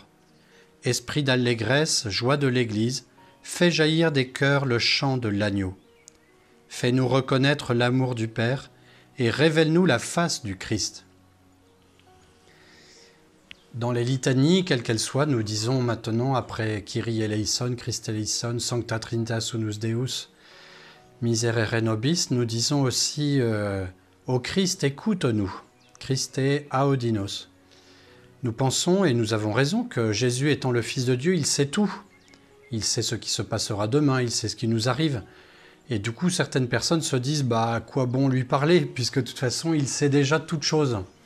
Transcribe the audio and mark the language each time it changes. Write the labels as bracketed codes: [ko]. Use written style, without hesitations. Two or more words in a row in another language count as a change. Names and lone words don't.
[fr] Esprit d'allégresse, joie de l'Église, fais jaillir des cœurs le chant de l'agneau. Fais-nous reconnaître l'amour du Père et révèle-nous la face du Christ. Dans les litanies, quelles qu'elles soient, nous disons maintenant, après [el] Κύριε ἐλέησον, Χριστὲ ἐλέησον, [la] Sancta Trinitas Unus Deus, Miserere nobis, [fr] nous disons aussi Ô Christ, écoute-nous, [la] Christe audinos. [fr] Nous pensons, et nous avons raison, que Jésus étant le Fils de Dieu, il sait tout. Il sait ce qui se passera demain, il sait ce qui nous arrive. Et du coup, certaines personnes se disent, à quoi bon lui parler, puisque de toute façon, il sait déjà toutes choses.